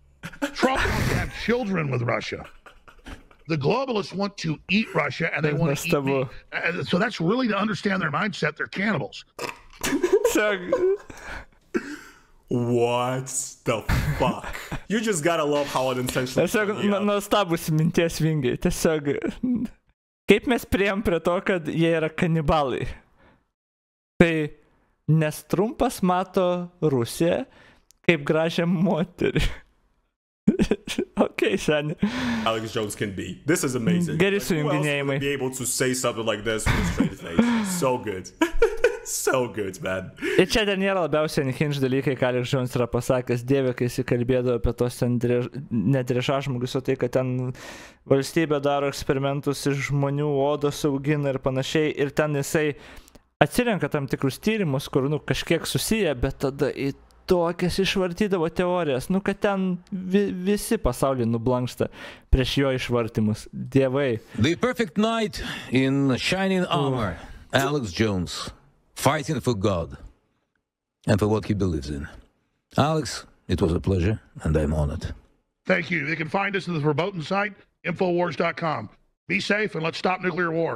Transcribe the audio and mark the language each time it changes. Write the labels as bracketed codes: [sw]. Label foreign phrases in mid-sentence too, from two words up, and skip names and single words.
[en] Trump wants to have children with Russia. The globalists want to eat Russia, and they want to eat me. So that's really to understand their mindset. They're cannibals. What the fuck? You just gotta love how unintentional. [lt] Tiesiog nuostabus minties vingiai. Tiesiog kaip mes priėjom prie to, kad jie yra kanibalai. Tai nes Trumpas mato Rusiją kaip gražią moterį. Okay, seniai. [en] Alex Jones can be. This is amazing. [lt] Geri [en] Who else would be able to say something like this with a straight face? So good. So good, man. [lt] Ir čia dar nėra labiausiai unhinged dalykai, ką Alex Jones yra pasakęs, dieve, kai jis kalbėdavo apie tos ten nedriežažmogius, o tai, kad ten valstybė daro eksperimentus iš žmonių, odos augina ir panašiai, ir ten jisai atsirenka tam tikrus tyrimus, kur, kažkiek susiję, bet tada į tokias išvartydavo teorijas, kad ten visi pasaulyje nublanksta prieš jo išvartymus. Dievai. [en] The perfect knight in shining armor, Alex Jones, fighting for God and for what he believes in. Alex, it was a pleasure, and I'm honored. Thank you. They can find us at the verboten site, Infowars.com. Be safe and let's stop nuclear war.